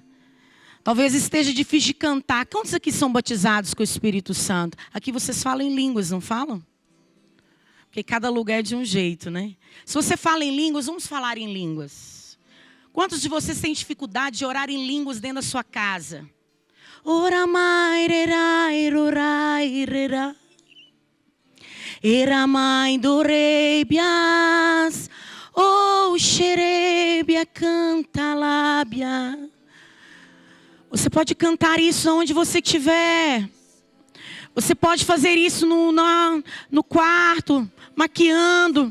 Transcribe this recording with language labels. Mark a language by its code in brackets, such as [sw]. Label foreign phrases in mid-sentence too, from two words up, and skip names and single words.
[pt] Talvez esteja difícil de cantar. Quantos aqui são batizados com o Espírito Santo? Aqui vocês falam em línguas, não falam? Porque cada lugar é de um jeito, né? Se você fala em línguas, vamos falar em línguas. Quantos de vocês têm dificuldade de orar em línguas dentro da sua casa? Ora mai rerai rorai rera. Era mãe do rebias. Oh, xerebia canta lábia. Você pode cantar isso onde você estiver. Você pode fazer isso no quarto, maquiando.